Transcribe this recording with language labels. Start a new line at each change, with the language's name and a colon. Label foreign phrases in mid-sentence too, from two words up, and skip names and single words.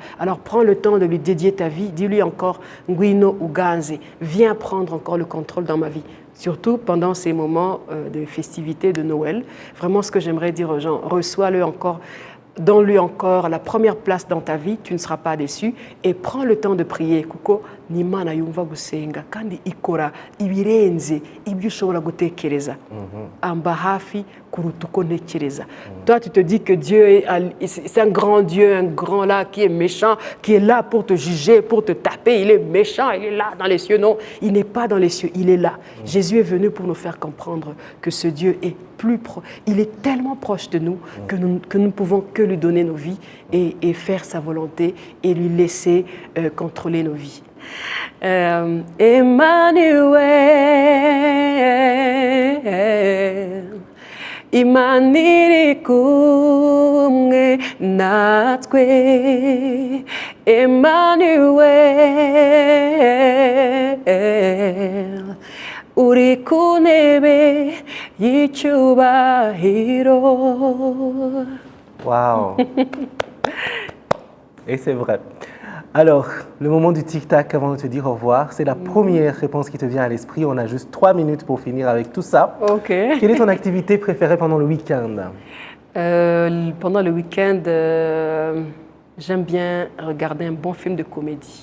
French: Alors prends le temps de lui dédier ta vie, dis-lui encore
Kinyarwanda: Nguino Uganze,
French: viens prendre encore le contrôle dans ma vie. Surtout pendant ces moments de festivités de Noël. Vraiment ce que j'aimerais dire aux gens, reçois-le encore, donne-lui encore la première place dans ta vie, tu ne seras pas déçu et prends le temps de prier.
Kinyarwanda: Kuko n'Imana yumva gusenga kandi ikora ibirenze ibyo ushobora gutekereza. Amba hafi kuruta uko ntekereza.
French: Toi tu te dis que Dieu c'est un grand Dieu, un grand là qui est méchant, qui est là pour te juger, pour te taper, il est méchant, il est là dans les cieux. Non, il n'est pas dans les cieux, il est là. Jésus est venu pour nous faire comprendre que ce Dieu est il est tellement proche de nous que nous ne pouvons que lui donner nos vies et faire sa volonté et lui laisser contrôler nos vies.
Kinyarwanda: Emmanuel, Imana kumwe natwe, Emmanuel. Uri ku ntebe y'icyubahiro.
French: Wow. Et c'est vrai. Alors, le moment du tic-tac avant de te dire au revoir, c'est la première réponse qui te vient à l'esprit. On a juste 3 minutes pour finir avec tout ça. Ok. Quelle est ton activité préférée pendant le week-end? Pendant le week-end, j'aime bien regarder un bon film de comédie.